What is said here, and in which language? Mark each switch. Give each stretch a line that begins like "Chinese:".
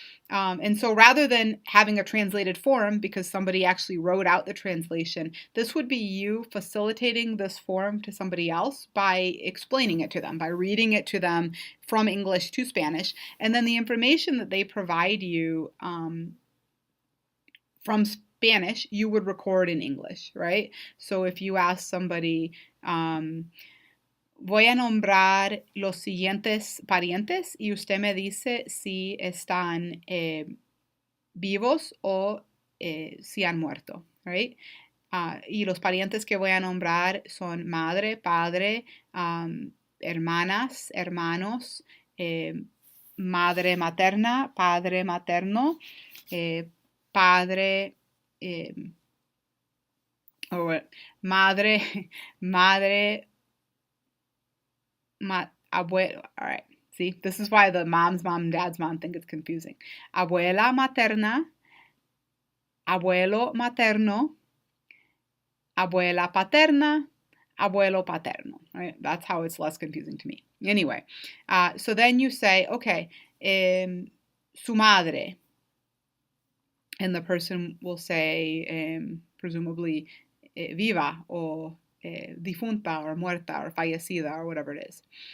English: And so rather than having a translated form because somebody actually wrote out the translation, this would be you facilitating this form to somebody else by explaining it to them, by reading it to them from English to Spanish, and then the information that they provide you from Spanish, you would record in English, right?
Spanish: So if you ask somebody, voy a nombrar los siguientes parientes y usted me dice si están vivos o si han muerto, right? Y los parientes que voy a nombrar son madre, padre, hermanas, hermanos, madre materna, padre materno, padre, madre, madre, abuelo.
English: All right. See, this is why the mom's mom and dad's mom think it's confusing.
Spanish: Abuela materna, abuelo materno, abuela paterna, abuelo paterno, right?
English: That's how it's less confusing to me. Anyway, so then you say, okay, su madre, and the person will say, presumably, viva, or difunta, or muerta, or fallecida, or whatever it is.